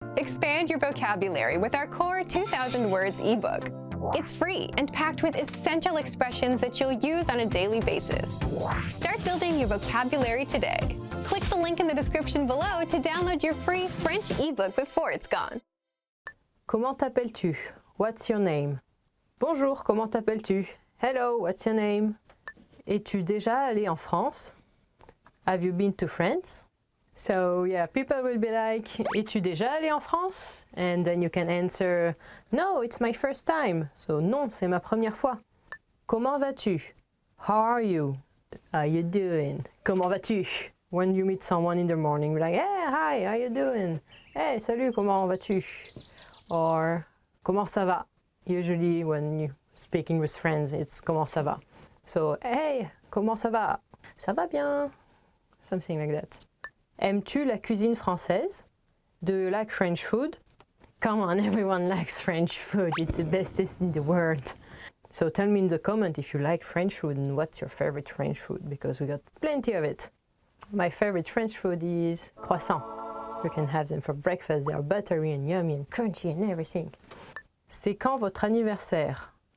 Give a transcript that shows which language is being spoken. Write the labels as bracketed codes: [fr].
[en] Expand your vocabulary with our core 2,000 words ebook. It's free and packed with essential expressions that you'll use on a daily basis. Start building your vocabulary today. Click the link in the description below to download your free French ebook before it's gone. [fr] Comment t'appelles-tu? [en] What's your name? [fr] Bonjour, comment t'appelles-tu? [en] Hello, what's your name? [fr] Es-tu déjà allé en France? [en] Have you been to France? So yeah, people will be like, [fr] es-tu déjà allé en France? [en] And then you can answer, no, it's my first time. [fr] So non, c'est ma première fois. Comment vas-tu? [en] How are you? How you doing? Comment vas-tu? When you meet someone in the morning, you're like, hey, hi, how you doing? [fr] Hey, salut, comment vas-tu? Or, comment ça va? [en] Usually when you're speaking with friends, it's [fr] comment ça va? So, hey, comment ça va? Ça va bien? [en] Something like that. [fr] Aimes-tu la cuisine française? [en] Do you like French food? Come on, everyone likes French food. It's the bestest in the world. So tell me in the comment if you like French food and what's your favorite French food, because we got plenty of it. My favorite French food is croissant. You can have them for breakfast. They are buttery and yummy and crunchy and everything. [fr] C'est quand votre anniversaire?